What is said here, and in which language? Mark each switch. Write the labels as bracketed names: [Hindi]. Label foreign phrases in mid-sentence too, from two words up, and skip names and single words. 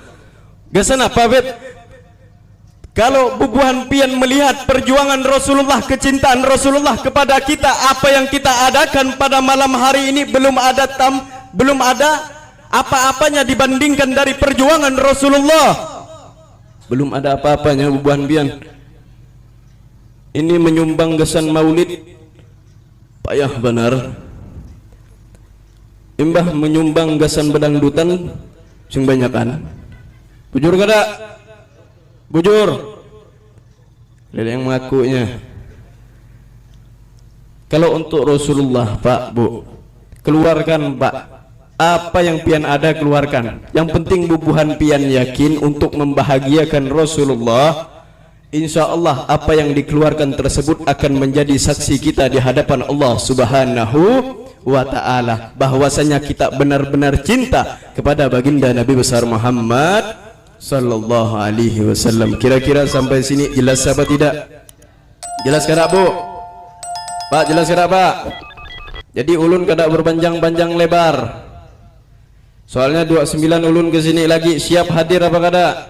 [Banjar] Gasan apa bet? Kalau bubuhan pian melihat perjuangan Rasulullah, kecintaan Rasulullah kepada kita, apa yang kita adakan pada malam hari ini belum ada apa-apanya dibandingkan dari perjuangan Rasulullah. Belum ada apa-apanya bubuhan pian. Ini menyumbang gasan maulid payah benar. Imbah menyumbang gasan bedangdutan sing banyakan. Bujur kada? Bujur. [Indonesian] Lele yang mengakunya. Kalau untuk Rasulullah, Pak, Bu, keluarkan, Pak. [Banjar] Apa yang pian ada keluarkan. Yang penting bubuhan pian yakin untuk membahagiakan Rasulullah. [Arabic] إن شاء الله [Indonesian] apa yang dikeluarkan tersebut akan menjadi saksi kita di hadapan Allah [Arabic] سبحانه وتعالى, [Indonesian] bahwasanya kita benar-benar cinta kepada baginda Nabi besar Muhammad [Arabic] صلى الله عليه وسلم. [Indonesian] Kira-kira sampai sini jelas apa tidak? [Banjar] Jelas kada, Bu? Pak, jelas kada, Pak? Jadi ulun kada berpanjang-panjang lebar. Soalnya 29 ulun ke sini lagi, siap hadir apa kada?